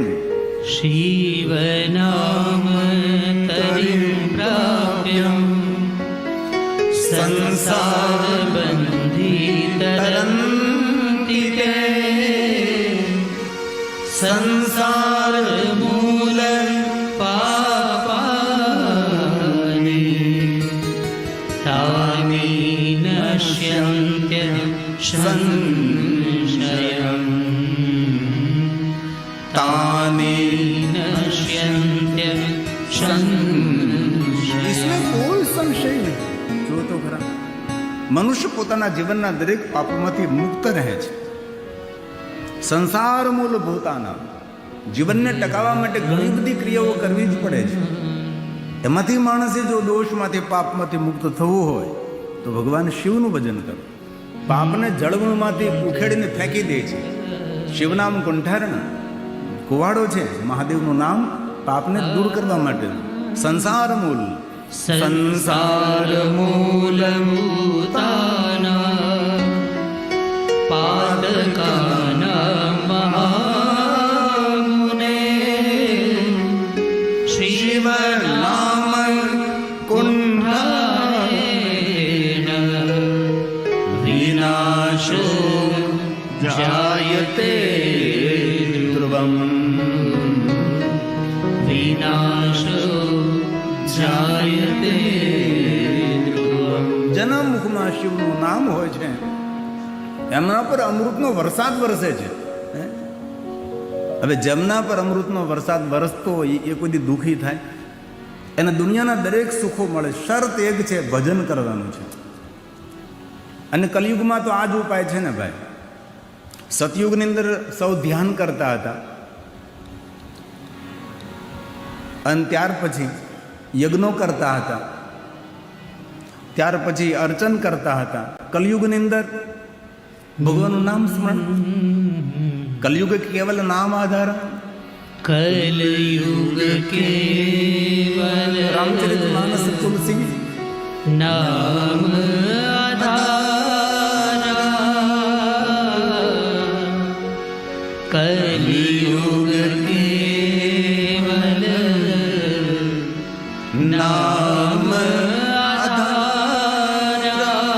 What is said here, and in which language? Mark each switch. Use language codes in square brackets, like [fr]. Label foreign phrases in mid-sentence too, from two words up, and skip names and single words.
[sa] शिव नाम तरीम प्राप्यम संसार बंधी तरंति ते संसार मूल पापानी तानी नश्यंत्य संशयम તાની नश्यन्त्य संशयम्. [gu] इसमें કોઈ સંશય નહીં. જો તો ખરા, મનુષ્ય પોતાના જીવનના દરેક પાપોમાંથી મુક્ત રહે છે. સંસાર મૂળભૂતાના જીવનને ટકાવવા માટે ઘણી બધી ક્રિયાઓ કરવી જ પડે છે. એમાંથી માણસે જો દોષમાંથી પાપમાંથી મુક્ત થવું હોય તો ભગવાન શિવનું ભજન કરો. પાપને જળમાંથી ઉખેડીને ફેંકી દે છે. શિવનામ કુંઠારણ કુવાડો છે. મહાદેવનું નામ પાપને દૂર કરવા માટે. [sa] संसार मूल संसार मूलभूतानां पादकानां महामुने शिव नाम कुण्ठारेण विनाशो जायते ध्रुवम्. विनाशो जायते ध्रुवम्. [gu] જેના મુખમાં શિવનું નામ હોય છે એમના પર અમૃતનો વરસાદ વરસે છે. હવે જેમના પર અમૃતનો વરસાદ વરસતો હોય એ કોઈ દી દુઃખી થાય? એને દુનિયાના દરેક સુખો મળે. શરત એક છે, ભજન કરવાનું છે. અને કલયુગમાં તો આ જ ઉપાય છે ને ભાઈ. સતયુગની અંદર સૌ ધ્યાન કરતા હતા અને ત્યાર પછી યજ્ઞો કરતા હતા, ત્યાર પછી અર્ચન કરતા હતા. કલયુગની અંદર ભગવાનનું નામ સ્મરણ. [awa] कलयुग केवल नाम आधार. कलयुग केवल રામચરિત માનસ તુલસી नाम आधारा. कलयुग केवल नाम आधारा.